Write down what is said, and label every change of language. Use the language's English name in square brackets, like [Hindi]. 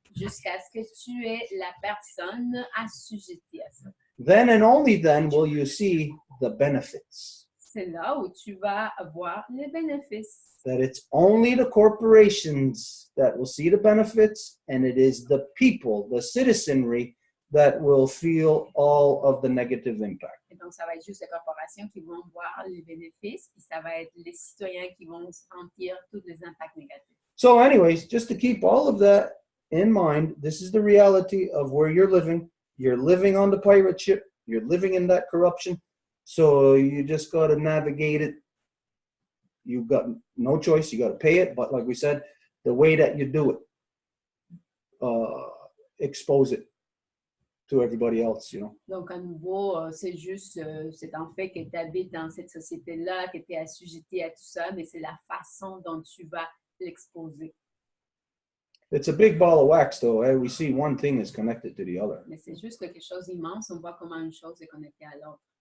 [French] Jusqu'à ce que tu es la personne assujettie à ça. [English] Then and only then will you see the benefits. [French] C'est là où tu vas avoir les bénéfices. [English] That it's only the corporations that will see the benefits, and it is the people, the citizenry, that will feel all of the negative impact. [French] Et donc, ça va être juste les corporations qui vont voir les bénéfices, puis ça va être les citoyens qui vont sentir tous les impacts négatifs. [English] So anyways, just to keep all of that in mind, this is the reality of where you're living. You're living on the pirate ship. You're living in that corruption. So you just got to navigate it. You've got no choice. You got to pay it. But like we said, the way that you do it, expose it to everybody else, you know. [French] Donc, à nouveau, c'est juste, c'est en fait que tu habites dans cette société-là, que tu es assujetti à tout ça, mais c'est la façon dont tu vas l'exposer. [English] It's a big ball of wax, though. Eh? We see one thing is connected to the other. [French] Mais c'est juste quelque chose d'immense. On voit comment une chose est connectée à l'autre.